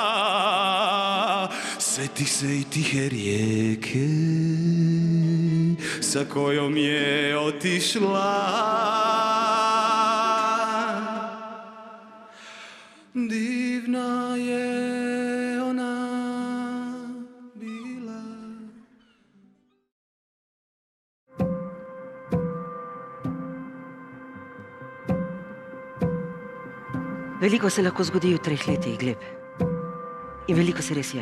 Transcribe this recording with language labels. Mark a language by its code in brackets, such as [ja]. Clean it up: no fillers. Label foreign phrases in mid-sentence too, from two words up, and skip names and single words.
[bs] Setih se i tihe rijeke sa kojom je otišla. Divna je ona bila. [sl] Veliko se lahko zgodi v 3 letih, Gleb. In veliko se res je.